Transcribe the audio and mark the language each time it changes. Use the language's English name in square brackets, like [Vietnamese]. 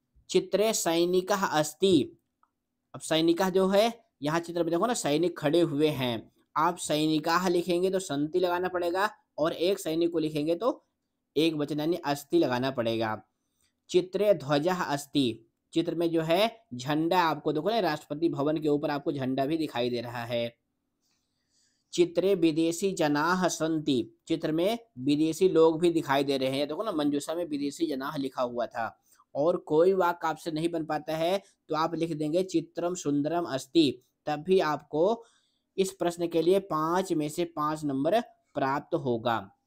[Sanskrit] चित्रे सैनिकः अस्ति। [Hindi] अब सैनिकः जो है यहाँ चित्र में देखो ना, सैनिक खड़े हुए हैं। आप सैनिकाः लिखेंगे तो संति लगाना पड़ेगा, और एक सैनिक को लिखेंगे तो एक वचन यानी अस्ति लगाना पड़ेगा। [Sanskrit] चित्रे ध्वजः अस्ति। [Hindi] चित्र में जो है झंडा आपको देखो ना, राष्ट्रपति भवन के ऊपर आपको झंडा भी दिखाई दे रहा है। [Sanskrit] चित्रे विदेशी जनाः सन्ति। [Hindi] चित्र में विदेशी लोग भी दिखाई दे रहे हैं। देखो ना मंजूषा में [Sanskrit] विदेशी जनाः [Hindi] लिखा हुआ था। और कोई वाक्य आपसे नहीं बन पाता है तो आप लिख देंगे [Sanskrit] चित्रम सुंदरम अस्ति, [Hindi] तब भी आपको इस प्रश्न के लिए 5 में से 5 नंबर प्राप्त होगा।